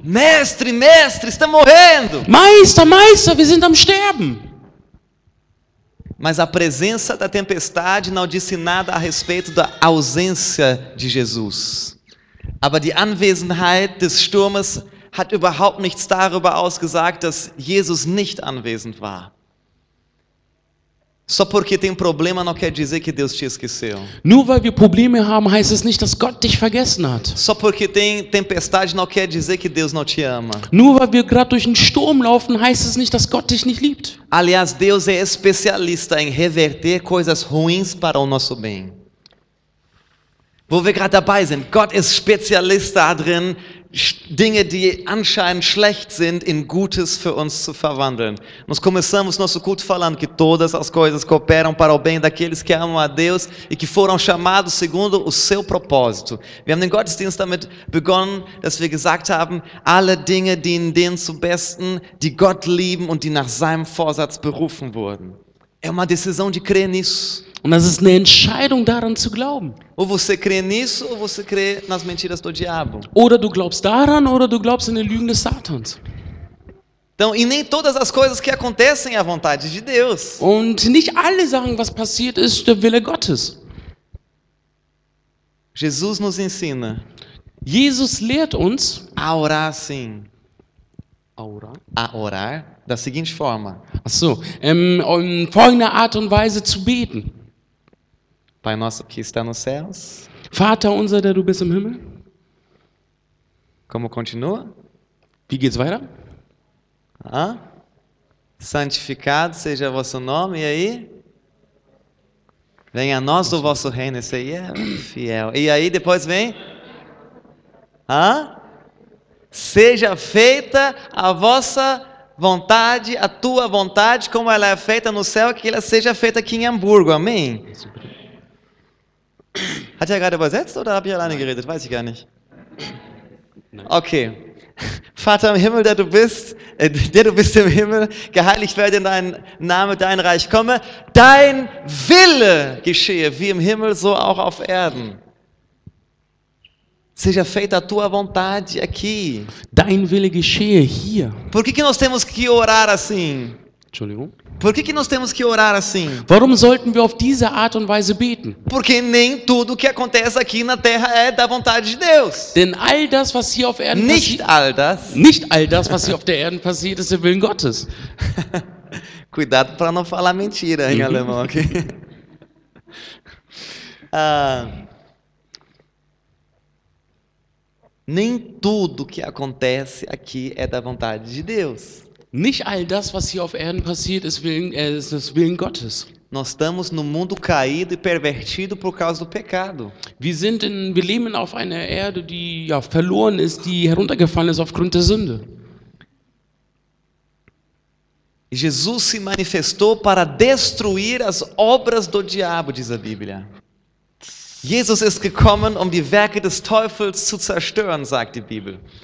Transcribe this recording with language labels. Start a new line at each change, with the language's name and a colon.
Portuguese: Mestre, mestre, está morrendo.
German: Meister, Meister, wir sind am Sterben.
Portuguese: Mas a presença da tempestade não disse nada a respeito da ausência de Jesus.
German: Aber die Anwesenheit des Sturmes hat überhaupt nichts darüber ausgesagt, dass Jesus nicht anwesend war.
Portuguese: Só porque tem problema não quer dizer que Deus te esqueceu.
German: Nur weil wir Probleme haben, heißt es nicht, dass Gott dich vergessen hat.
Portuguese: Só porque tem tempestade não quer dizer que Deus não te ama.
German: Nur weil wir gerade durch einen Sturm laufen, heißt es nicht, dass Gott dich nicht liebt.
Portuguese: Aliás, Deus é especialista em reverter coisas ruins para o nosso bem.
German: Wo wir gerade dabei sind, Gott ist Spezialist darin, Dinge, die anscheinend schlecht sind, in Gutes für uns zu verwandeln.
Portuguese: Nós começamos nosso culto falando que todas as coisas cooperam para o bem daqueles que amam a Deus e que foram chamados segundo o seu propósito.
German: Wir haben den Gottesdienst damit begonnen, dass wir gesagt haben, alle Dinge dienen denen zum Besten, die Gott lieben und die nach seinem Vorsatz berufen wurden.
Portuguese: É uma decisão de crer nisso.
German: Und das ist eine Entscheidung, daran zu glauben.
Portuguese: Ou você crê nisso, ou você crê nas mentiras do diabo.
German: Oder du glaubst daran, oder du glaubst in den Lügen des Satans.
Portuguese: Então, e nem todas as coisas que acontecem é a vontade de Deus.
German: Und nicht alle Sachen, was passiert ist, der Wille Gottes.
Portuguese: Jesus nos ensina
German: Jesus lehrt uns,
Portuguese: a orar assim. A orar da seguinte forma:
German: in folgender Art und Weise zu beten.
Portuguese: Pai nosso que está nos céus.
German: Vater unser, der du bist im Himmel.
Portuguese: Como continua?
German: Wie geht's weiter?
Portuguese: Santificado seja o vosso nome. E aí? Venha a nós o vosso reino. Esse aí é fiel. E aí depois vem? Seja feita a vossa vontade, a tua vontade, como ela é feita no céu, que ela seja feita aqui em Hamburgo. Amém?
German: Hat er gerade übersetzt oder habe ich alleine geredet? Weiß ich gar nicht. Okay. Vater im Himmel, der du bist im Himmel, geheiligt werde dein Name, dein Reich komme, dein Wille geschehe, wie im Himmel, so auch auf Erden.
Portuguese: Seja feita a tua vontade aqui.
German: Dein Wille geschehe hier.
Portuguese: Por que nós temos que orar assim?
German: Entschuldigung.
Portuguese: Por que nós temos que orar assim?
German: Warum sollten wir auf diese Art und Weise beten?
Portuguese: Porque nem tudo que acontece aqui na terra é da vontade de Deus.
German: Denn all das, was hier auf Erden Nicht passiert, all das. nicht all das, was hier auf der Erde passiert, ist der Willen Gottes.
Portuguese: Cuidado para não falar mentira em alemão aqui. Nem tudo que acontece aqui é da vontade de Deus.
German: Nicht all das, was hier auf Erden passiert, ist das Willen Gottes.
Portuguese: Nós estamos no mundo caído e pervertido por causa do pecado.
German: Wir leben auf einer Erde, die ja verloren ist, die heruntergefallen ist aufgrund der Sünde.
Portuguese: Jesus se manifestou para destruir as obras do diabo, diz a Bíblia.
German: Jesus ist gekommen, die Werke des Teufels zu zerstören, sagt die Bibel.